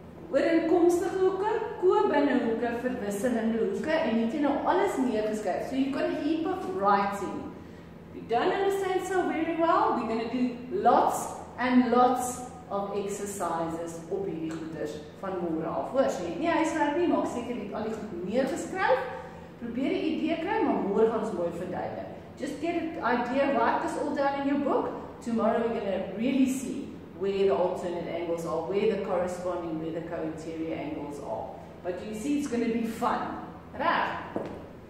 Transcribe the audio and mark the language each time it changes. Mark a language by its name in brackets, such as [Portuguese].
[Afrikaans] ooreenkomstige hoeke, co-binnehoeke, verwisselende hoeke en jy het nou alles neergeskryf. [English] So you got a heap of writing. If you don't understand so very well, we're going to do lots and lots of exercises [Afrikaans] op hierdie goeders van môre af. Hoor, so jy het nie huiswerk nie, maak seker jy het al die goed neergeskryf. Probeer die idee kry, maar môre gaan ons mooi verduidelik. [English] Just get an idea, write this all down in your book. Tomorrow we're going to really see where the alternate angles are, where the corresponding, where the co-interior angles are. But you see, it's going to be fun. Right?